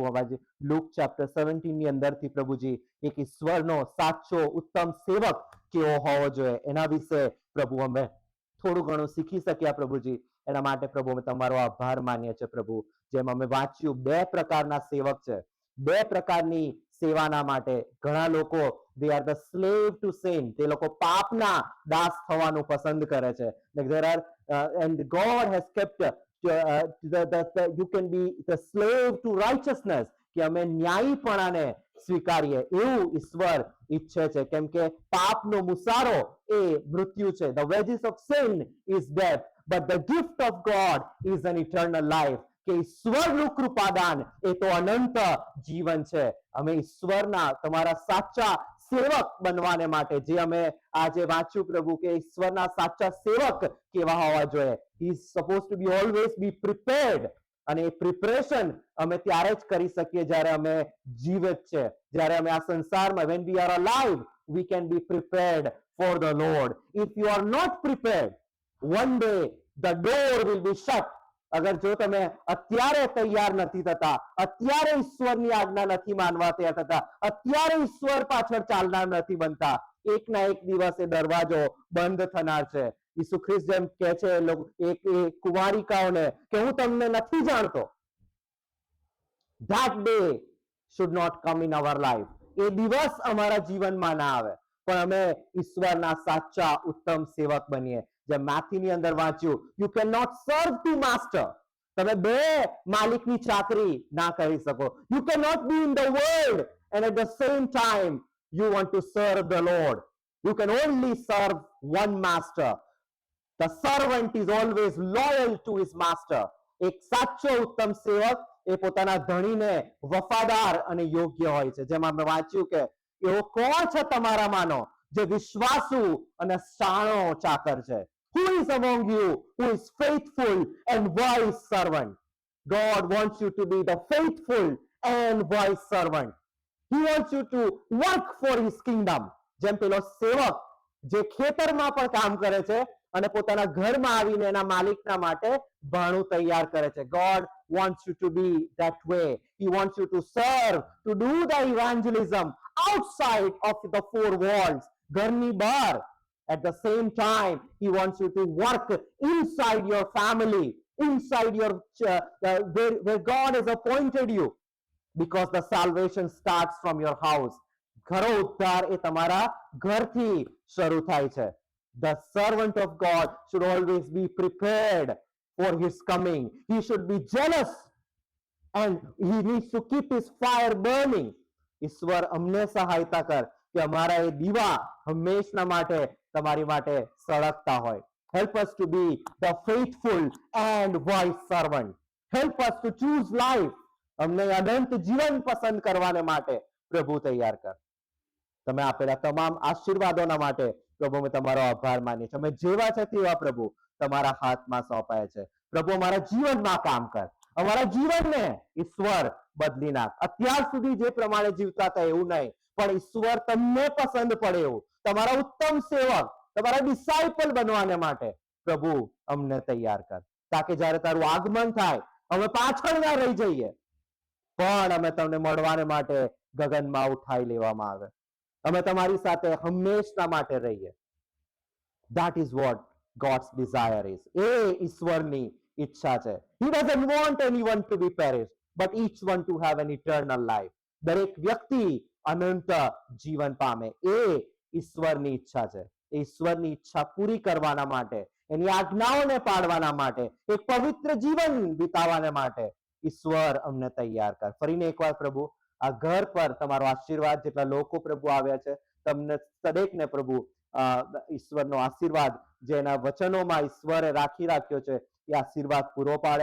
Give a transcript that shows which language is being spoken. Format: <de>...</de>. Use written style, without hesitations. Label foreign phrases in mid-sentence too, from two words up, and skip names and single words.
<gu>અમારી લૂક ચેપ્ટર 17 ની અંદરથી પ્રભુજી એક ઈશ્વરનો સાચો ઉત્તમ સેવક કેવો હોવો જોઈએ એના વિશે પ્રભુ અમે થોડું ઘણું શીખી શક્યા પ્રભુજી. એના માટે પ્રભુ અમે તમારો આભાર માનીએ છીએ પ્રભુ. જેમ અમે વાંચ્યું 2 પ્રકારના સેવક છે. 2 પ્રકારની સેવાના માટે ઘણા લોકો</gu> <en>they are the slave to sin.</en> <gu>તે લોકો પાપના દાસ થવાનું પસંદ કરે છે.</gu> <en>Like there are and God has kept you can be the slave to righteousness.</en> <gu>કે અમે ન્યાયીપણાને સ્વીકારીએ એવું ઈશ્વર ઈચ્છે છે. કેમ કે પાપનો મુસારો એ મૃત્યુ છે.</gu> <en>The wages of sin is death, but the gift of God is an eternal life.</en> <gu>કે ઈશ્વરનું કૃપાદાન એ તો અનંત જીવન છે. અમે ઈશ્વરના તમારા સાચા સેવક બનવાને માટે જે અમે આજે વાંચ્યું પ્રભુ કે ઈશ્વરના સાચા સેવક કેવા હોવા જોઈએ.</gu> <en>He is supposed to be always be prepared.</en> <gu>અને એ પ્રિપરેશન અમે ત્યારે જ કરી શકીએ જ્યારે અમે જીવિત છે. જ્યારે અમે આ સંસારમાં</gu> <en>when we are alive we can be prepared for the Lord. If you are not prepared, one day the door will be shut.</en> <gu>અગર જો તમે અત્યારે તૈયાર નથી થતા, અત્યારે ઈશ્વરની આજ્ઞા નથી માનવા તૈયાર થતા, અત્યારે ઈશ્વર પાછળ ચાલનાર નથી બનતા, એક ના એક દિવસે દરવાજો બંધ થનાર છે. ઈસુ ખ્રિસ્ત જેમ કહે છે એક કુમારિકાઓને કે હું તમને નથી જાણતો.</gu> <en>That day should not come in our life.</en> <gu>એ દિવસ અમારા જીવનમાં ના આવે પણ અમે ઈશ્વરના સાચા ઉત્તમ સેવક બનીએ. જેમ મેથ્યુની અંદર વાંચ્યું,</gu> <en>you cannot serve two master.</en> <gu>તમે બે માલિકની ચાકરી ના કરી શકો.</gu> <en>You cannot be in the world and at the same time you want to serve the Lord. You can only serve one master. The servant is always loyal to his master.</en> <gu>એક સાચો ઉત્તમ સેવક એ પોતાના ધણીને વફાદાર અને યોગ્ય હોય છે. જેમ આપણે વાંચ્યું કે એવો કોણ છે તમારામાંનો જે વિશ્વાસુ અને શાણો ચાકર છે?</gu> <en>Who is among you who is faithful and wise servant? God wants you to be the faithful and wise servant. He wants you to work for his kingdom.</en> <gu>જેમ પેલો સેવક જે ખેતરમાં પણ કામ કરે છે અને પોતાના ઘરમાં આવીને એના માલિકના માટે ભાણું તૈયાર કરે છે.</gu> <en>God wants you to be that way. He wants you to serve, to do the evangelism outside of the four walls.</en> <gu>ઘરની બહાર.</gu> <en>At the same time, he wants you to work inside your family, inside your where God has appointed you, because the salvation starts from your house.</en> <gu>ઘરો ઉદ્ધાર એ તમારા ઘરથી શરૂ થાય છે.</gu> <en>The servant of God should always be prepared for his coming. He should be jealous and he needs to keep his fire burning.</en> <gu>ઈશ્વર અમને સહાયતા કર કે અમારા એ દીવા હંમેશના માટે તમારી માટે સળગતા હોય.</gu> <en>Help us to be the faithful and wise servant. Help us to choose life.</en> <gu>અમને અનંત જીવન પસંદ કરવાને માટે પ્રભુ તૈયાર કર. તમે આપેલા તમામ આશીર્વાદોના માટે પ્રભુ અમે તમારો આભાર માનીએ છીએ. અમે જેવા છે તેવા પ્રભુ તમારા હાથમાં સોંપાય છે. પ્રભુ અમારા જીવનમાં કામ કર. અમારા જીવનને ઈશ્વર બદલી નાખ. અત્યાર સુધી જે પ્રમાણે જીવતા હતા એવું નહીં, પણ ઈશ્વર તમને પસંદ પડે એવું તમારા ઉત્તમ સેવક, તમારા ડિસાઇપલ બનવાને માટે પ્રભુ અમને તૈયાર કર, તાકે જ્યારે તારું આગમન થાય અમે પાછળ ના રહી જઈએ, પણ અમે તમને મળવાને માટે ગગનમાં ઉઠાઈ લેવામાં આવે. અમે તમારી સાથે હંમેશના માટે રહીએ.</gu> <en>That is what God's desire is.</en> <gu>એ ઈશ્વરની ઈચ્છા છે.</gu> <en>He doesn't want anyone to be perished, but each one to have an eternal life.</en> <gu>દરેક વ્યક્તિ અનંત જીવન પામે. એ ઈશ્વરની ઈચ્છા છે. એ ઈશ્વરની ઈચ્છા પૂરી કરવાના માટે, એની આજ્ઞાઓને પાડવાના માટે, એક પવિત્ર જીવન વિતાવવાને માટે ઈશ્વર અમને તૈયાર કર. ફરીને એકવાર પ્રભુ આ ઘર પર તમારો આશીર્વાદ, જેટલા લોકો પ્રભુ આવ્યા છે તમને દરેકને પ્રભુ ઈશ્વરનો આશીર્વાદ જે એના વચનોમાં ઈશ્વરે રાખ્યો છે એ આશીર્વાદ પૂરો પાડે.</gu>